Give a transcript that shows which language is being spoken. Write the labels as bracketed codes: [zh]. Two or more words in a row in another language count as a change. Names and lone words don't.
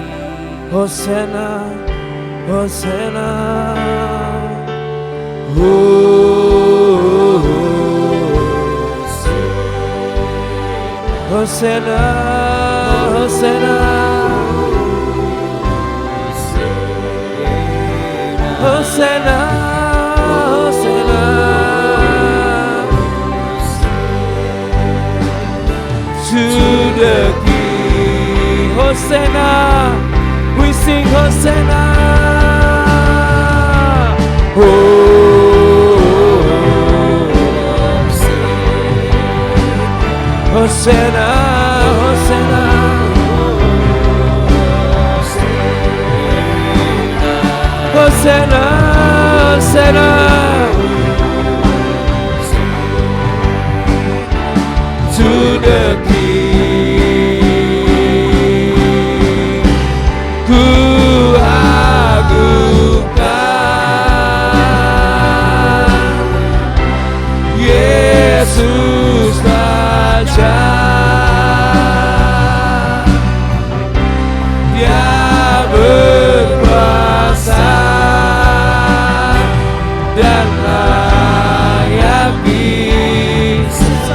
[en] Hosana, Hosana, Hosana, Hosana, Hosana, Hosana to the King. Hosana, we sing Hosana. Oh, Hosana, Hosana, Hosana, Hosana to the King. [id] Ku agungkan Yesus Raja. Dia berkuasa dan layak disembah.